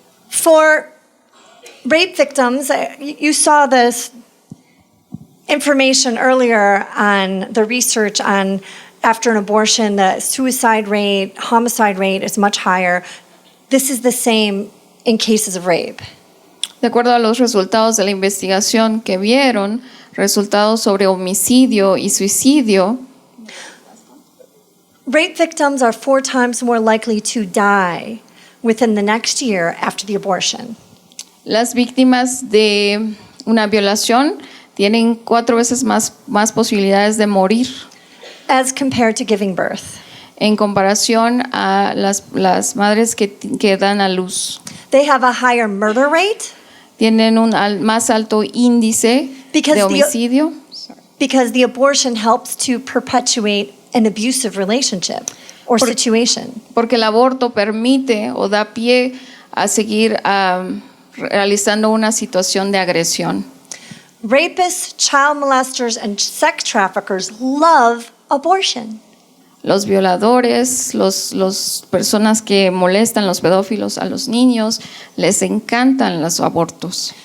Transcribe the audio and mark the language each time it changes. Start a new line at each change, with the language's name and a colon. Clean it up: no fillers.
English: For rape victims, you saw this information earlier on the research on after an abortion, the suicide rate, homicide rate is much higher. This is the same in cases of rape.
Spanish: De acuerdo a los resultados de la investigación que vieron, resultados sobre homicidio y suicidio,
English: Rape victims are 4 times more likely to die within the next year after the abortion.
Spanish: las víctimas de una violación tienen 4 veces más posibilidades de morir
English: As compared to giving birth.
Spanish: en comparación a las madres que dan a luz.
English: They have a higher murder rate
Spanish: Tienen un más alto índice
English: Because
Spanish: de
English: the-
Spanish: homicidio
English: because the abortion helps to perpetuate an abusive relationship or situation.
Spanish: porque el aborto permite o da pie a seguir realizando una situación de agresión.
English: Rapists, child molesters, and sex traffickers love abortion.
Spanish: Los violadores, los personas que molestan, los pedófilos a los niños, les encantan los abortos.